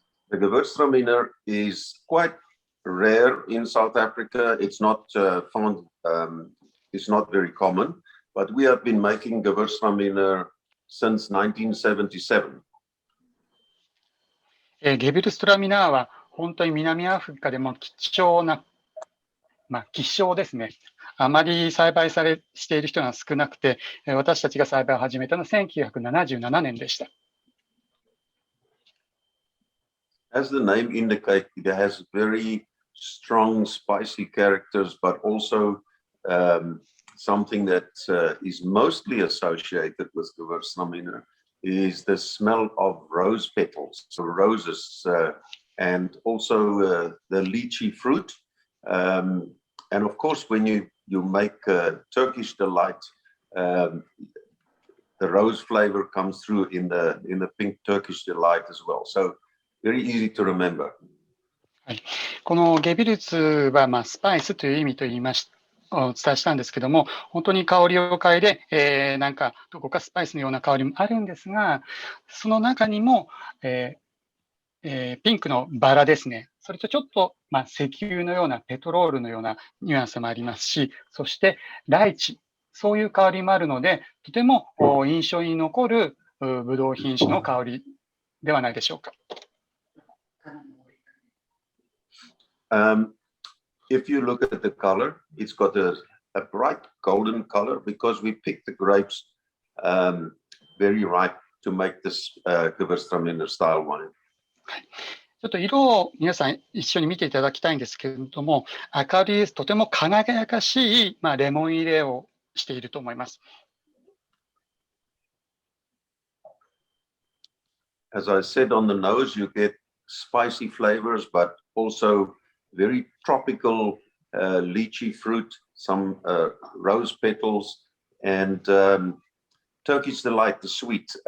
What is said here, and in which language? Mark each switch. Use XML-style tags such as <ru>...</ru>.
<en>The Gewürztraminer is quite rare in South Africa. It's not found. It's not very common, but we have been making Gewürztraminer since 1977.</en> <ja>ゲビルストラミナーは本当に南アフリカでも貴重な、希少ですね。あまり栽培している人が少なくて、私たちが栽培を始めたのは1977年でした。</ja> <en>As the name indicates, it has very strong, spicy characters, but also something that is mostly associated with Gewürztraminer is the smell of rose petals, so roses, and also the lychee fruit. And of course, when you make Turkish delight, the rose flavor comes through in the pink Turkish delight as well. So very easy to remember.</en> <ja>はい、このゲビルツはスパイスという意味と言いました。お伝えしたんですけども、本当に香りを嗅いで、なんかどこかスパイスのような香りもあるんですが、その中にも、ピンクのバラですね。それとちょっと、石油のようなペトロールのようなニュアンスもありますし、そしてライチ、そういう香りもあるので、とても印象に残るブドウ品種の香りではないでしょうか。</ja> <en>If you look at the color, it's got a bright golden color because we picked the grapes very ripe to make this Gewürztraminer style wine.</en> <ja>ちょっと色を皆さん一緒に見ていただきたいんですけれども、明るい、とても輝かしい、レモン入れをしていると思います。</ja> <en>As I said on the nose, you get spicy flavors, but also very tropical lychee fruit, some rose petals, and Turkish delight, the sweet.</en>